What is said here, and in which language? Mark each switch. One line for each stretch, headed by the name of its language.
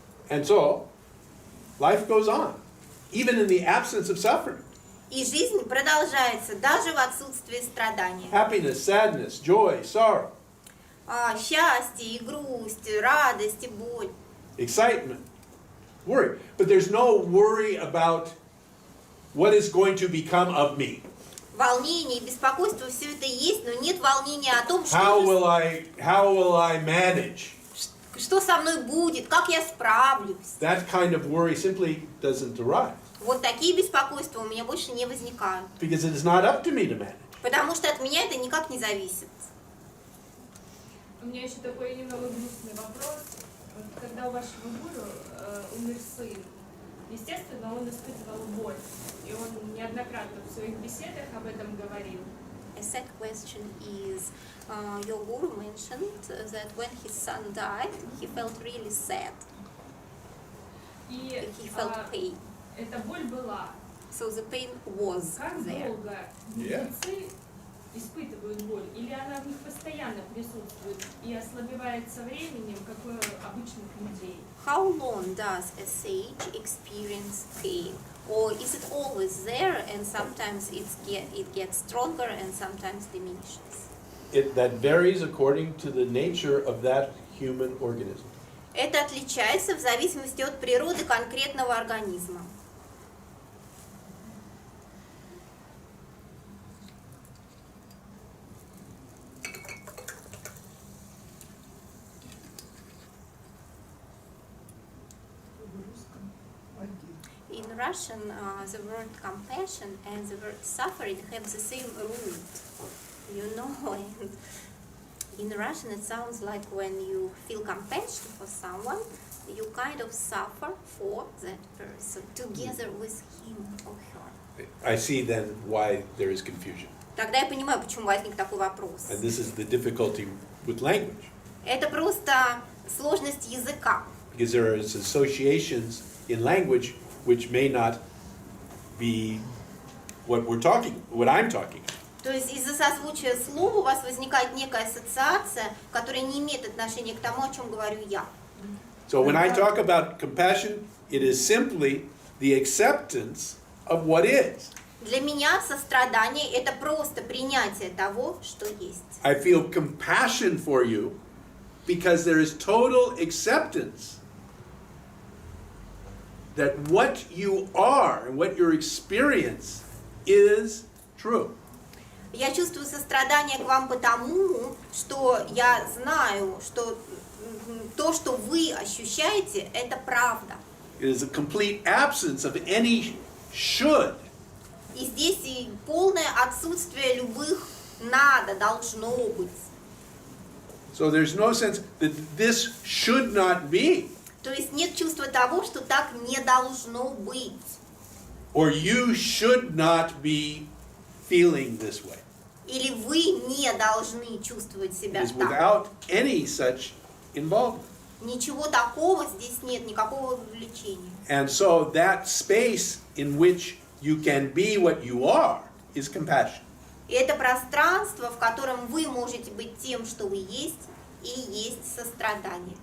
English: And so, life goes on, even in the absence of suffering.
Russian: И жизнь продолжается даже в отсутствии страдания.
English: Happiness, sadness, joy, sorrow.
Russian: Счастье и грусть, радость и боль.
English: Excitement, worry. But there's no worry about what is going to become of me.
Russian: Волнение и беспокойство, все это есть, но нет волнения о том,
English: How will I manage?
Russian: что со мной будет, как я справлюсь.
English: That kind of worry simply doesn't arise.
Russian: Вот такие беспокойства у меня больше не возникают.
English: Because it is not up to me to manage.
Russian: Потому что от меня это никак не зависит. У меня еще такой немного грустный вопрос. Вот когда у вашего гуру умер сын, естественно, он испытывал боль. И он неоднократно в своих беседах об этом говорил.
English: A sad question is, your guru mentioned that when his son died, he felt really sad.
Russian: И
English: He felt pain.
Russian: эта боль была.
English: So the pain was
Russian: Как
English: there.
Russian: долго мудрецы испытывают боль? Или она в них постоянно присутствует и ослабевает со временем, как у обычных людей?
English: How long does a sage experience pain? Or is it always there and sometimes it gets stronger and sometimes diminishes? That varies according to the nature of that human organism.
Russian: Это отличается в зависимости от природы конкретного организма.
English: In Russian, the word compassion and the word suffering have the same root, you know. And in Russian, it sounds like when you feel compassion for someone, you kind of suffer for that person together with him or her. I see then why there is confusion.
Russian: Тогда я понимаю, почему возник такой вопрос.
English: And this is the difficulty with language.
Russian: Это просто сложность языка.
English: Because there is associations in language which may not be what I'm talking.
Russian: То есть из-за созвучия слов у вас возникает некая ассоциация, которая не имеет отношения к тому, о чем говорю я.
English: So when I talk about compassion, it is simply the acceptance of what is.
Russian: Для меня сострадание – это просто принятие того, что есть.
English: I feel compassion for you because there is total acceptance that what you are and what your experience is true.
Russian: Я чувствую сострадание к вам потому, что я знаю, что то, что вы ощущаете, это правда.
English: It is a complete absence of any should.
Russian: И здесь и полное отсутствие любых надо, должно быть.
English: So there's no sense that this should not be.
Russian: То есть нет чувства того, что так не должно быть.
English: Or you should not be feeling this way.
Russian: Или вы не должны чувствовать себя
English: It is
Russian: так.
English: without any such involvement.
Russian: Ничего такого здесь нет, никакого вовлечения.
English: And so that space in which you can be what you are is compassion.
Russian: И это пространство, в котором вы можете быть тем, что вы есть, и есть сострадание.